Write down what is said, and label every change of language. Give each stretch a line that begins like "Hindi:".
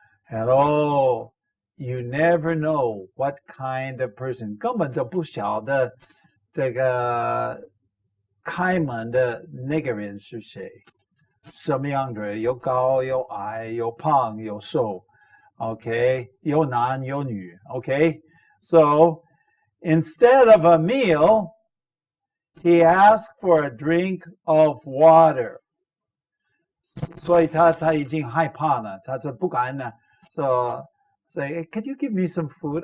English: And you never know what kind of person.
Chinese: 根本就不晓得这个开门的那个人是谁，什么样的人，有高有矮，有胖有瘦。 Okay, 有男有女.
English: Okay, so instead of a meal, he asked for a drink of water.
Chinese: 所以他已经害怕了，他就不敢了。
English: So say, could you give me some food?